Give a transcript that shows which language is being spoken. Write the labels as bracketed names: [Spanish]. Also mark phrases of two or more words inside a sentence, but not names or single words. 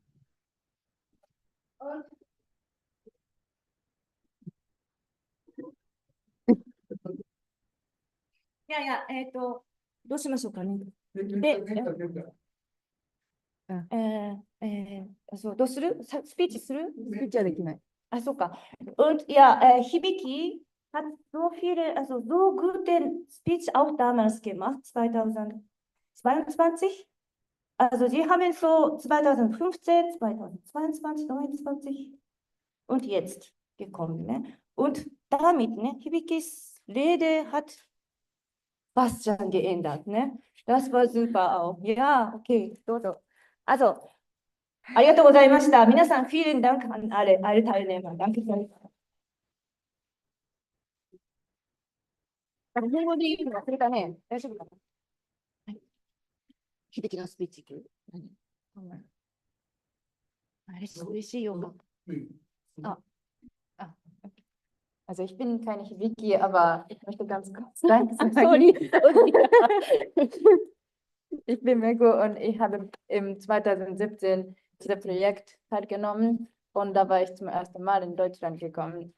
[Japanese] いやいや、どうしましょうかね。そう、どうするスピーチするスピーチはできない。あ、そうか。 [German] Und ja, Hibiki hat so viele, also so gute Speech auch damals gemacht, 2022. Also sie haben so 2015, 2022, 2029 und jetzt gekommen. Ne? Und damit, ne, Hibikis Rede hat was schon geändert. Ne? Das war super auch. Ja, okay, Also, [Japanese] ありがとうございました。 [German] 皆さん、vielen Dank an alle Teilnehmer. Danke schön. [Japanese] 日本語で言うの忘れたね。大丈夫かな。はい。秀樹のスピーチいく。嬉しいよ。 [German] Also ich bin keine Hibiki, aber ich möchte ganz kurz Danke sagen. Sorry. Ich bin Mego und ich habe im 2017 dieses Projekt teilgenommen und da war ich zum ersten Mal in Deutschland gekommen.